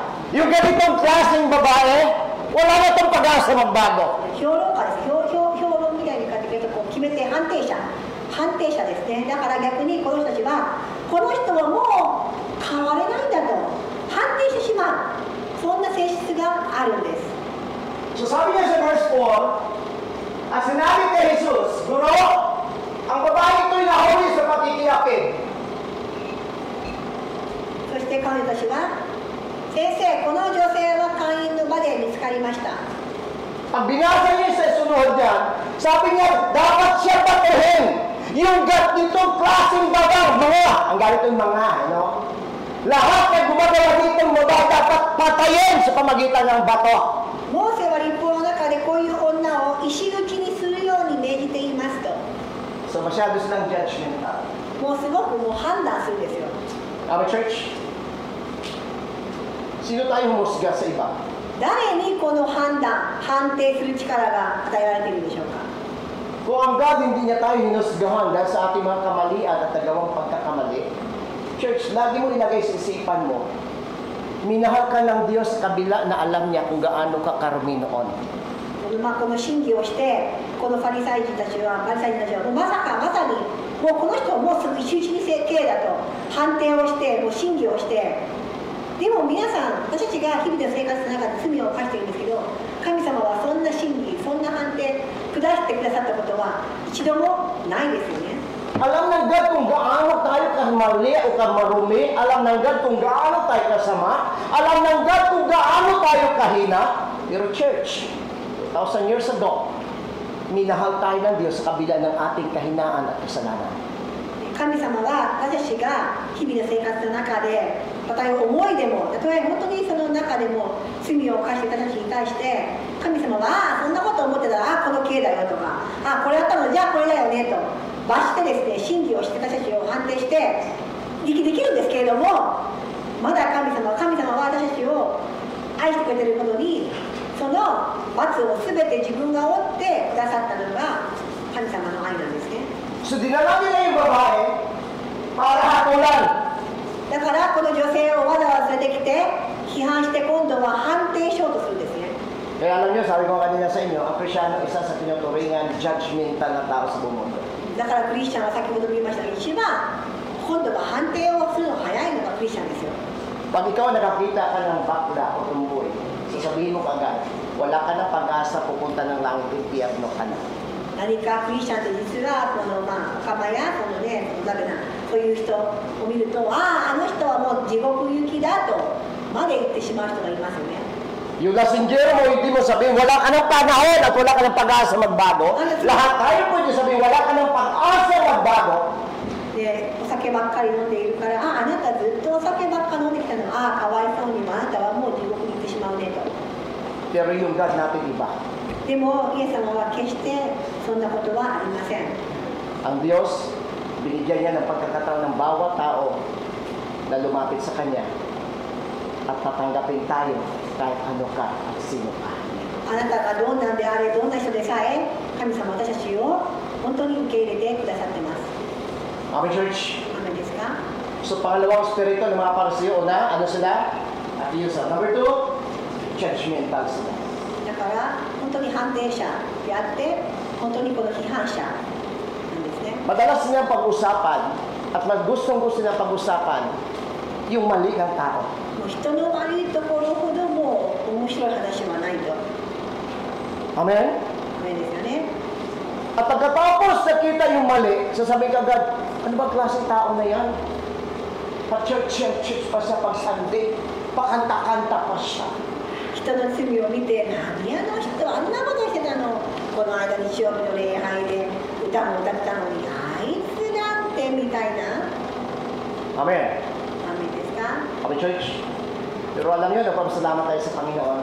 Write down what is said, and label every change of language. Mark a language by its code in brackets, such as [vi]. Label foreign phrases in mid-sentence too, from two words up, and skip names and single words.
[tl] Yung ganitong klaseng babae, wala na itong pag-asa magbago. [ja] 評論家です。評論みたいに書いてくれるとこう決めて判定者ですね。だから逆にこの人たちはこの人はもう変われないんだと判定してしまう、そんな性質があるんです。 [tl] So sabi niya sa verse 4, at sinabi kay Jesus, Guro, ang babae ito'y nahuli sa pakikiyapin. [ja] そして彼女たちは、先生、この女性は会員の場で見つかりました。 [tl] Ang binasa niya sa sunod yan, sabi niya, dapat siya patuhin. Yung ganitong klaseng babae, ang ganitong mga, ano? Lahat na gumagawa ditong mga dapat patayin sa pamagitan ng bato. [ja] モーセは立法の中でこういう女を石抜きにするように命じていますと。 [tl] So masyado silang judgmental. [ja] もうすごくもう判断するんですよ。 [en] Our church, [tl] sino tayo humusga sa iba? [ja] 誰にこの判定する力が与えられているでしょうか。 [tl] Kung ang God hindi niya tayo hinusgahan dahil sa ating mga kamalian at nagawang pagkakamali, church, lagi mo ilagay sa isipan mo, minahal ka ng Diyos sa kabila na alam niya kung gaano ka karumi noon. [ja] この審議をしてこのファリサイ人たちはまさにもうこの人はもうすぐ一日に刑だと判定をしてもう審議をして、でも皆さん私たちが日々の生活の中で罪を犯しているんですけど、神様はそんな審議そんな判定下してくださったことは一度もないですよね。 [tl] Alam ng God kung gaano tayo kamali o kamarumi, alam ng God kung gaano tayo kasama, alam ng God kung gaano tayo kahina. Pero church, 2,000 [en] years ago, [tl] minahal tayo ng Diyos sa kabila ng ating kahinaan at kasalanan. [ja] 神様は私たちが日々の生活の中で、たとえ思いでも、たとえ本当にその中でも罪を犯していた人たちに対して、神様は、そんなこと思ってたら、この刑だよとか、これやったの、じゃあこれだよねと、罰してですね、審議をして私たちを判定して、できるんですけれども、まだ神様は私たちを愛してくれていることに、その罰をすべて自分が負ってくださったのが神様の愛なんですね。 [tl] So dinala nila yung babae para hatulan. [ja] だからこの女性をわざわざ連れてきて批判して今度は判定しようとするんですね。 [tl] Kaya alam niyo, sabi ko kanina sa inyo, ang Krisyano isa sa tinuturingan judgmental na tao sa buong mundo. [ja] だからクリスチャンは先ほども言いましたが、一番今度は判定をするのが早いのがクリスチャンですよ。 [tl] Pag ikaw nakakita ka ng bakla o tumboy, sasabihin mo kagad, wala ka na pag-asa pupunta ng langit, impyerno ka na. [ja] 何かクリスチャンって実はこの仲間やこのね、ダメなそういう人を見ると、あの人はもう地獄行きだとまで言ってしまう人がいますよね。 [tl] Yung lasinggero mo, hindi mo sabihin, wala ka ng panahon at wala ka ng pag-asa magbago. Lahat tayo pwede sabihin, wala ka ng pag-asa magbago. [ja] で、お酒ばっかり飲んでいるから、あなたずっとお酒ばっか飲んできたの、かわいそうにもあなたはもう地獄に行ってしまうねと。 [tl] Pero yung God natin iba. [ja] でも、イエス様は決してそんなことはありません。 [tl] Ang Diyos, binigyan niya ng pagkakataon ng bawat tao na lumapit sa Kanya at tatanggapin tayo kahit ano ka at sino ka. [ja] あなたがどんなんであれ、どんな人でさえ、神様は私たちを本当に受け入れてくださってます。 [tl] Amen, church. [ja] アメンですか？ [tl] So, pangalawang spirito ng mga parisiyo, una, ano sila? At yusa. Number 2, judgmental sila. [ja] だから本当に判定者であって本当にこの批判者なんですね。 [tl] Madalas nilang pag-usapan at gustong-gusto nilang pag-usapan yung mali ng tao. [ja] もう人の悪いところほども面白い話はないと。 [tl] Amen? [ja] アメンですよね。 [tl] At pagkatapos nakita yung mali, sasabihin ka agad, ano ba klaseng tao na yan? Pa-church pa siya pag Sunday, pakanta-kanta pa siya. [ja] 人の罪を見て、何あの人あんなことしてたの、この間日曜日の礼拝で歌も歌ったのに、あいつなんてみたいな。 [tl] Amen. [ja] アメンですか？ [tl] Amen, church. Pero alam niyo, nagpapasalamat tayo sa Panginoon.